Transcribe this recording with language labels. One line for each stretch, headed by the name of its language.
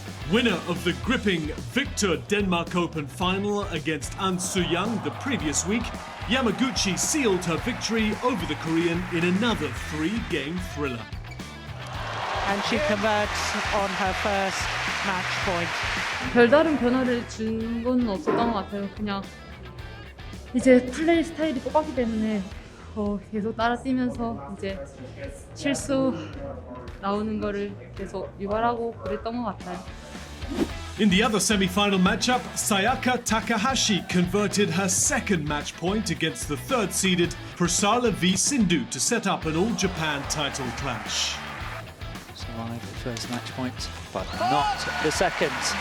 English: Winner of the gripping Viktor Denmark Open final against An Su-young the previous week, Yamaguchi sealed her victory over the Korean in another three-game thriller. And she converts on her first match point.
Korean: 별다른 변화를 준 건 없었던 것 같아요. 그냥 이제 플레이 스타일이 똑같기 때문에 계속 따라 뛰면서 이제 실수 나오는 거를 계속 유발하고 그랬던 것 같아요.
English: In the other semi-final matchup, Sayaka Takahashi converted her second match point against the third-seeded Prasala v Sindhu to set up an all-Japan title clash. Survived the first match point, but not the second.